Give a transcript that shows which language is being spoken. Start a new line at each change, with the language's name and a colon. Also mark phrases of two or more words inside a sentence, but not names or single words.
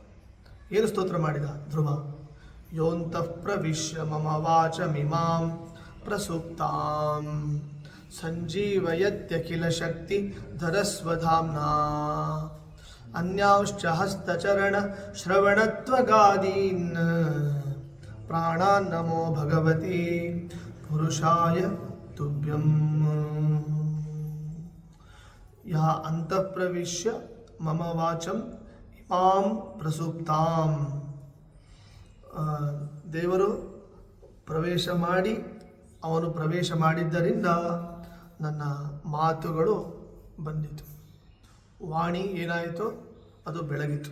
Kannada: ಏನು ಸ್ತೋತ್ರ ಮಾಡಿದ ಧ್ರುವ?
Sanskrit: ಯೋಂತಃ ಪ್ರವಿಶ್ಯ ಮಮ ವಾಚಮಿಮಾಂ ಪ್ರಸುಪ್ತಾಂ ಸಂಜೀವಯತ್ಯಖಿಲ ಶಕ್ತಿ ಧರಸ್ವಧಾಮ್ನಾ ಅನ್ಯಾಂಶ್ಚ ಹಸ್ತಚರಣ ಶ್ರವಣತ್ವಗಾದೀನ್ ಪ್ರಾಣಾನ್ ನಮೋ ಭಗವತಿ ಪುರುಷಾಯ ತುಭ್ಯಂ. ಯಾ ಅಂತಃಪ್ರವಿಶ್ಯ ಮಮ ವಾಚಂ ಇಮಾಂ ಪ್ರಸುಪ್ತಾಂ.
Kannada: ದೇವರು ಪ್ರವೇಶ ಮಾಡಿ, ಅವನು ಪ್ರವೇಶ ಮಾಡಿದ್ದರಿಂದ ನನ್ನ ಮಾತುಗಳು ಬಂದಿತು. ವಾಣಿ ಏನಾಯಿತು, ಅದು ಬೆಳಗಿತು.